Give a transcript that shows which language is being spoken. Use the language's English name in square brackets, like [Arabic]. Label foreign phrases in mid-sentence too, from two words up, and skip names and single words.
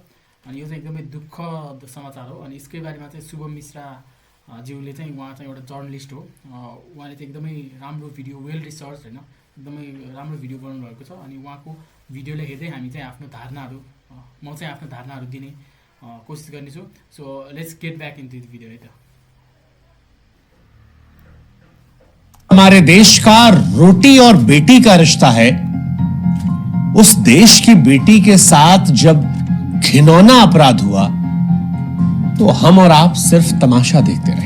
[Nepali] अनि यो चाहिँ एकदमै दुःखद समाचार हो। अनि यसकै बारेमा चाहिँ शुभम मिश्रा ज्यूले चाहिँ, उहाँ चाहिँ एउटा जर्नलिस्ट हो, उहाँले चाहिँ एकदमै राम्रो भिडियो, [English] well research [Nepali] होइन, एकदमै राम्रो भिडियो बनाउनु भएको छ। अनि उहाँको भिडियोलाई हेर्दै हामी चाहिँ आफ्नो धारणाहरू, म चाहिँ आफ्नो धारणाहरू दिने कोसिस गर्नेछु। [English] so let's get back in this video [Nepali] है त। [Hindi] हमारे देश का रोटी और बेटी का रिश्ता है। उस देश की बेटी के साथ जब घिनौना अपराध हुआ तो हम और आप सिर्फ तमाशा देखते रहे।